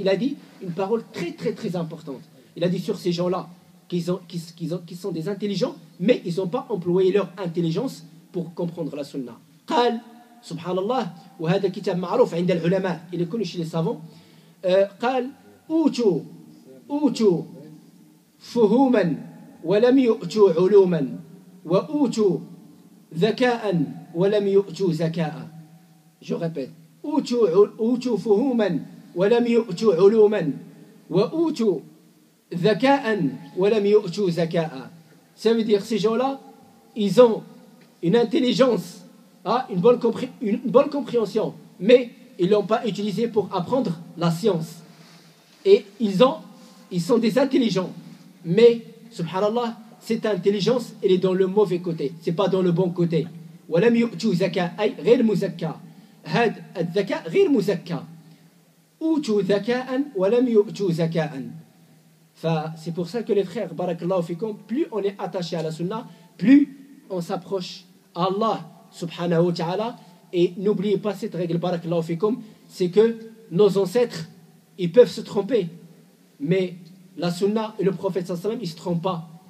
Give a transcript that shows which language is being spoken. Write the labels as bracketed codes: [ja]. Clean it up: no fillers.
[fr] Il a dit une parole très très très importante. Il a dit sur ces gens-là qui sont des intelligents, mais ils n'ont pas employé leur intelligence pour comprendre la sunna. [ar] قال سبحان الله وهذا كتاب معروف عند العلماء [fr] il est connu chez les savants. [ar] قال أوتوا فهوما ولم يؤتوا علوما وأوتوا ذكاء ولم يؤتوا ذكاء. [fr] Je répète, [ar] أوتوا فهوما ولم يؤتوا علوما وأوتوا ذكاء ولم يؤتوا ذكاء. [fr] Ça veut dire ces gens-là, ils ont une intelligence, une bonne compréhension, mais ils ne l'ont pas utilisée pour apprendre la science. Et ils sont des intelligents, mais subhanallah, cette intelligence elle est dans le mauvais côté, c'est pas dans le bon côté. [ar] ولم يؤتوا ذكاء أي غير مزكى. هذا الذكاء غير مزكى. أوتوا ذكاء ولم يؤتوا ذكاء. [fr] C'est pour ça que les frères, barakallahu fikum, plus on est attaché à la sunna, plus on s'approche à Allah subhanahu wa ta'ala. Et n'oubliez pas cette règle, barakallahu fikum, c'est que nos ancêtres, ils peuvent se tromper, mais la sunna et le prophète sallallahu alayhi wa sallam, ils ne se trompent pas.